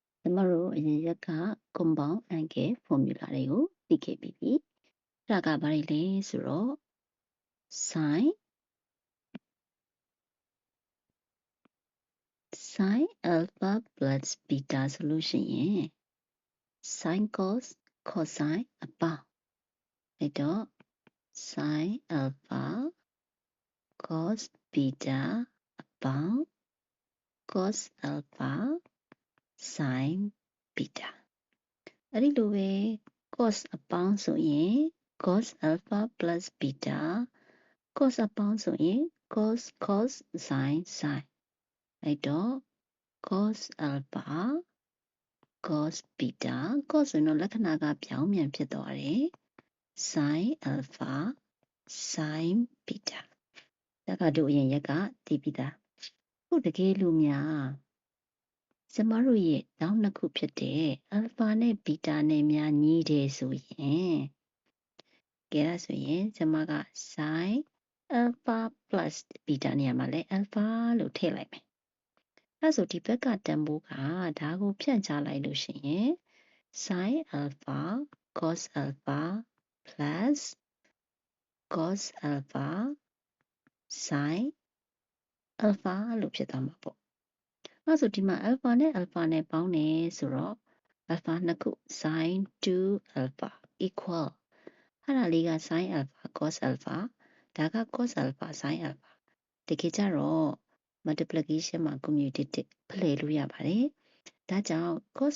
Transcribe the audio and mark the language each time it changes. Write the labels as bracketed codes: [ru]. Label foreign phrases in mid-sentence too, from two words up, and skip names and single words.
[my] ကျမတို့အရင်ရက်က [en] compound angle formula [my] တွေကိုသိခဲ့ပြီးပြီ။အဲ့ဒါကဘာတွေလဲဆိုတော့ sin [en] alpha plus beta [my] ဆိုလို့ရှိရင် [en] sin cos cosine [my] အပေါင်းအဲ့တော့ [en] sin alpha cos beta [my] အပေါင်း [en] cos alpha sin beta [my] အဲ့ဒီလိုပဲ cos အပေါင်းဆိုရင် [en] cos alpha plus beta [my] cos အပေါင်းဆိုရင် [en] cos cos sin sin [my] အဲ့တော့ [en] cos alpha cos beta cos [my] ဆိုရင်တော့လက္ခဏာကပြောင်းပြန်ဖြစ်သွားတယ် [en] sin alpha sin beta [my] ဒါကတို့အရင်ရက်ကသိပြီးသား ခုတကယ်လို့များကျမတို့ရဲ့တောင်းနှစ်ခုဖြစ်တဲ့ alpha နဲ့ beta နဲ့များညီတယ်ဆိုရင်ကဲဒါဆိုရင်ကျမက [en] sin alpha plus beta [my] နေရာမှာလဲ alpha လို့ထည့်လိုက်မယ်အဲ့ဒါဆိုဒီဘက်ကတန်ဖိုးကဒါကိုဖြန့်ချလိုက်လို့ရှိရင် [en] sin alpha cos alpha plus cos alpha sin alpha [my] လို့ဖြစ်သွားမှာပေါ့အဲ့ဒါဆိုဒီမှာ alpha နဲ့ alpha နဲ့ပေါင်းတယ်ဆိုတော့ alpha နှစ်ခု [en] sin 2 alpha equal [my] အဲ့ဒါလေးက [en] sin alpha cos alpha [my] ဒါက [en] cos alpha sin alpha [my] တကယ်ကြတော့ multiplication မှာ commutative ဖလှယ်လို့ရပါတယ်ဒါကြောင့် cos